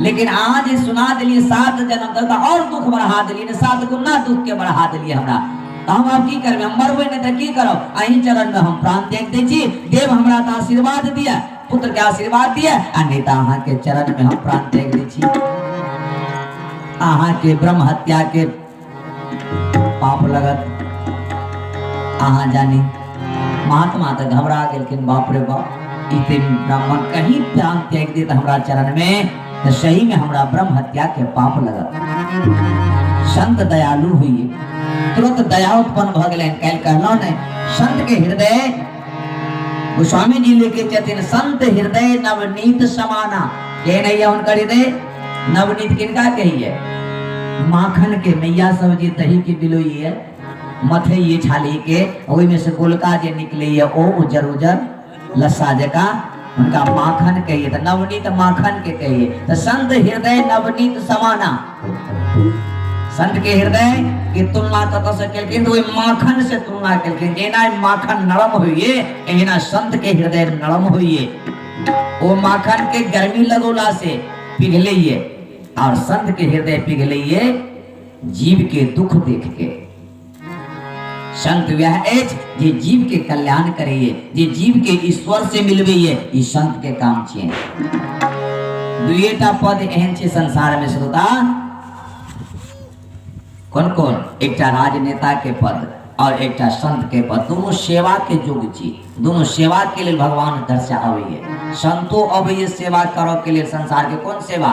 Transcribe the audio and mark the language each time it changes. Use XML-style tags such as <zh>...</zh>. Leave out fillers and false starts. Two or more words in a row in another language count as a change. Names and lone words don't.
<mai>लेकिन अहाँ जे सुना देलिए 7 जन्म तक और दुख बढ़ा देलिए 7 गुना दुख के बढ़ा देलिए हमरा तो हम अब की करबे हम मरबे नहीं त की करब अहीं चरण में हम प्राण त्याग दे छी देव हमरा त आशीर्वाद दिया पुत्र के आशीर्वाद दिया नहीं तो अहाँ के चरण में हम प्राण त्याग दे छी अहाँ के ब्रह्म हत्या के पाप लगत अहाँ जानी महात्मा तो घबरा गेलखिन बाप रे बाप इते ब्राह्मण कहीं प्राण त्याग दे हमरा चरण में तो सही में हमरा ब्रह्म हत्या के पाप लगत। संत दयालु हुई तुरंत दया उत्पन्न भ गेलैन काल्हि कहलौ ने संत के हृदय गोस्वामी जी लेके चलते</mai> <awa>संत हृदय नवनीत समाना</awa> <mai>के नहीं है उनका हृदय नवनीत किनका कहिए माखन के मैया सब जी दही के बिलोई है मथे ये छाली के ओई में से गोलका जे निकले है ओ उजर उजर लस्सा जका उनका माखन कहिए तो नवनीत माखन के कहिए तो</mai> <awa>संत हृदय नवनीत समाना</awa> <mai>संत के हृदय की तुलना कत से केलखिन तो माखन से तुलना केलखिन जेना माखन नरम होइए एहिना संत के हृदय नरम होइए वो माखन के गर्मी लगोला से पिघलिए और संत के हृदय पिघलिए जीव के दुख देख के। संत वह एज जे जीव के कल्याण करिए, जे जीव के ईश्वर से मिलबे, ई संत के काम छे। दुएटा पद एहन छे संसार में श्रोता, कौन कौन? एकटा राजनेता के पद और एकटा संत के पद। दोनों सेवा के योग्य छी, दोनों सेवा के लिए भगवान दर्शा आवे। संतो अबे सेवा करो के लिए संसार के कौन सेवा?</mai>